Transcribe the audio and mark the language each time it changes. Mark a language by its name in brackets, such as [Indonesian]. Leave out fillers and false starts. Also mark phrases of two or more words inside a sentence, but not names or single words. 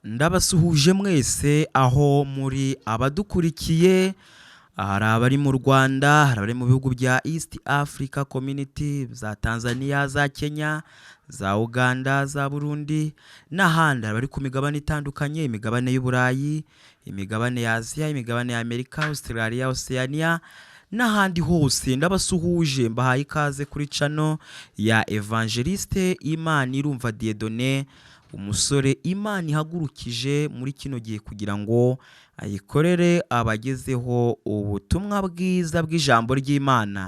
[Kinyarwanda] Ndabasuhuje mwese aho muri abadukurikiye, hari abari mu Rwanda, hari abari mu bihugu bya [English] East Africa Community, [Kinyarwanda] za Tanzania, za Kenya, za Uganda, za Burundi n'ahandi. Bari ku migabane itandukanye, imigabane y'Uburayi, imigabane ya Asia, imigabane ya Amerika, Australia, Oceania n'ahandi hose. Ndabasuhuje mbahaye ikaze kuri channel ya Evangelist-IMANIRUMVA Dieudonné, umusore Imana ihagurukije muri kino gihe kugira ngo ayikorere abagezeho ubutumwa bwiza bw'ijambo ry'Imana.